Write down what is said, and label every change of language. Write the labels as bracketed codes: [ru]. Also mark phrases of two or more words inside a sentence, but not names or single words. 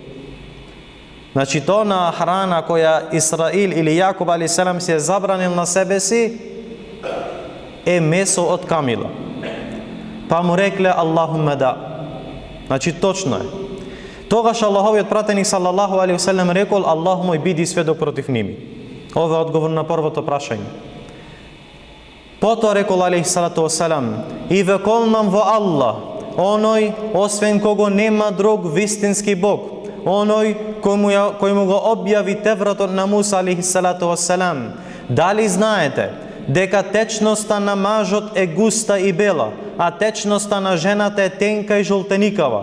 [mk] Значи, тона храна која Исраил или Јакуб [ar] عليه السلام [mk] се забранил на себе си е месо од камила. Па му рекле: Аллахумма да. Значи, точно е. Тогаш Аллаховиот пратеник [ar] صلى الله عليه وسلم [mk] рекол: Аллах мој, биди сведок против ними. Ова е одговор на првото прашање. Потоа рекол [ar] عليه الصلاة والسلام: [mk] и ве колнам во Аллах, оној освен кого нема друг вистински Бог, оној кој му го објави Тевратот на Муса [ar] عليه الصلاة والسلام. [mk] Дали знаете дека течноста на мажот е густа и бела, а течноста на жената е тенка и жолтеникава?